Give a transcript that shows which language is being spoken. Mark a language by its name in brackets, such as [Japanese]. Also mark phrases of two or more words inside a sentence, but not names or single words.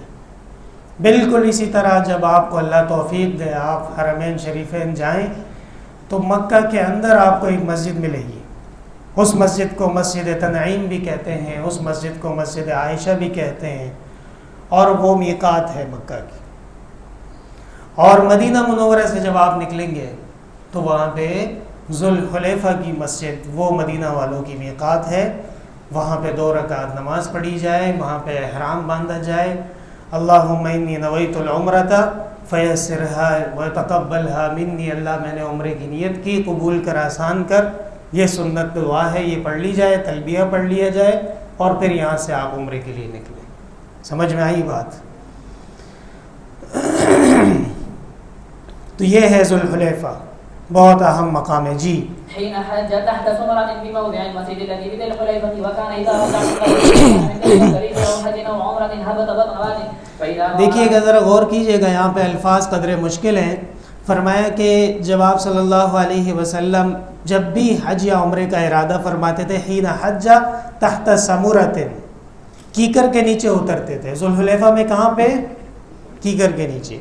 [Urdu] بالکل اسی طرح جب آپ کو اللہ توفیق دے آپ حرمین شریفین جائیں تو مکہ کے اندر آپ کو ایک مسجد ملے گی، اس مسجد کو مسجد تنعیم بھی کہتے ہیں، اس مسجد کو مسجد عائشہ بھی کہتے ہیں، اور وہ میقات ہے مکہ کی۔ اور مدینہ منورہ سے جب آپ نکلیں گے تو وہاں پہ ذوالحلیفہ کی مسجد وہ مدینہ والوں کی میقات ہے، وہاں پہ 2 رکعت نماز پڑھی جائے، وہاں پہ احرام باندھا جائے، [Arabic] اللہم انی نویت العمرۃ فیسرھا وتقبلھا منی، [Urdu] اللہ میں نے عمرے کی نیت کی، قبول کر، آسان کر۔ یہ سنت دعا ہے، یہ پڑھ لی جائے، تلبیہ پڑھ لیا جائے، اور پھر یہاں سے آپ عمرے کے لیے نکلیں۔ سمجھ میں آئی بات؟ تو یہ ہے ذوالحلیفہ، بہت اہم مقام ہے۔ جی [Arabic] حين حج تحت سمرة في موضع المسجد الذي بذي الحليفة وكان إذا رجع من طريق أو حج أو عمرة هبط بطن واد فإذا [Urdu] دیکھیے گا، ذرا غور کیجئے گا، یہاں پہ الفاظ قدرے مشکل ہیں۔ فرمایا کہ جب آپ [Arabic] صلی اللہ علیہ وسلم [Urdu] جب بھی حج یا عمرے کا ارادہ فرماتے تھے، [Arabic] حین حج تحت سمرۃ، [Urdu] کیکر کے نیچے اترتے تھے۔ ذوالحلیفہ میں کہاں پہ؟ کیکر کے نیچے۔